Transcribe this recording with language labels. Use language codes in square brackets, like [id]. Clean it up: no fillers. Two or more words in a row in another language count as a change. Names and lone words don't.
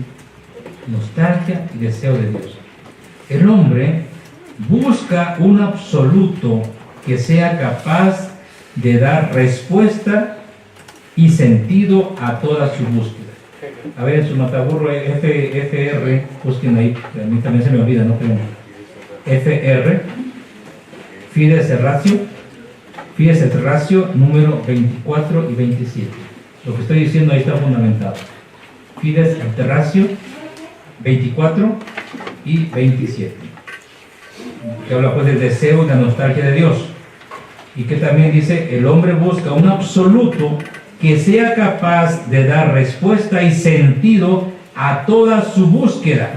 [es] Nostalgia y deseo de Dios. El hombre busca un absoluto que sea capaz de dar respuesta y sentido a toda su búsqueda. A ver, en su mataburro FR, busquen ahí, a mí también se me olvida, ¿no? FR, Fides et Ratio, número 24 y 27. Lo que estoy diciendo ahí está fundamentado. Fides et Ratio, 24 y 27. Que habla pues del deseo y la nostalgia de Dios. Y que también dice, el hombre busca un absoluto que sea capaz de dar respuesta y sentido a toda su búsqueda.